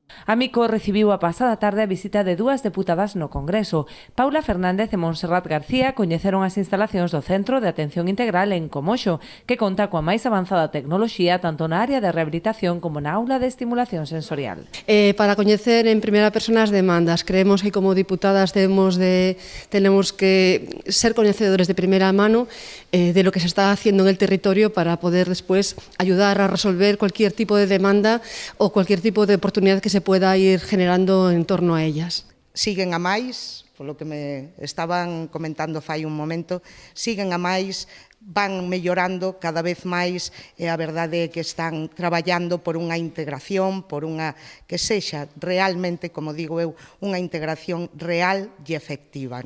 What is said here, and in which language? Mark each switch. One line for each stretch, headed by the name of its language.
Galician: Amico recibiu a pasada tarde a visita de dúas deputadas no Congreso. Paula Fernández e Montserrat García coñeceron as instalacións do Centro de Atención Integral en Comoxo, que conta coa máis avanzada tecnoloxía tanto na área de rehabilitación como na aula de estimulación sensorial. Para coñecer en primeira persona as demandas,
Spanish: creemos que como diputadas tenemos que ser coñecedores de primeira mano de lo que se está haciendo en el territorio para poder después ayudar a resolver cualquier tipo de demanda o cualquier tipo de oportunidad que se pueda ir generando en torno a ellas.
Galician: Siguen a máis, polo que me estaban comentando fai un momento, siguen a máis, van mellorando cada vez máis e a verdade é que están traballando por unha integración, por unha que sexa realmente, como digo eu, unha integración real e efectiva.